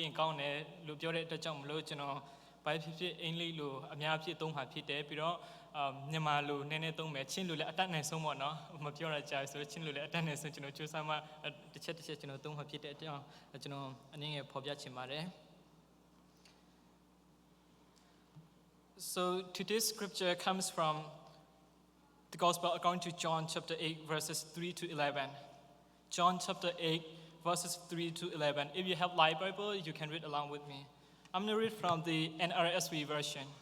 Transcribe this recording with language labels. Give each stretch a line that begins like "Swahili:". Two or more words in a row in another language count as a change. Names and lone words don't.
Burmese: ရင်ကောင်းတယ်လို့ပြောတဲ့အတွက်ကြောင့်မလို့ကျွန်တော်ဘာဖြစ်အင်္ဂလိပ်လိုအများဖြစ်သုံးမှာဖြစ်တယ်ပြီးတော့မြန်မာလိုနည်းနည်းသုံးမယ်ချင်းလိုလည်းအတတ်နိုင်ဆုံးပေါ့နော်မပြောရကြဘူးဆိုတော့ချင်းလိုလည်းအတတ်နိုင်ဆုံးကျွန်တော်ကြိုးစားမှတစ်ချက်ကျွန်တော်သုံးမှာဖြစ်တဲ့အကြောင်းကျွန်တော်အနေငယ်ဖော်ပြချင်ပါတယ်
English: So today's scripture comes from the Gospel according to John chapter 8 verses 3 to 11. John chapter 8 verses 3 to 11. If you have live Bible, you can read along with me. I'm going to read from the NRSV version.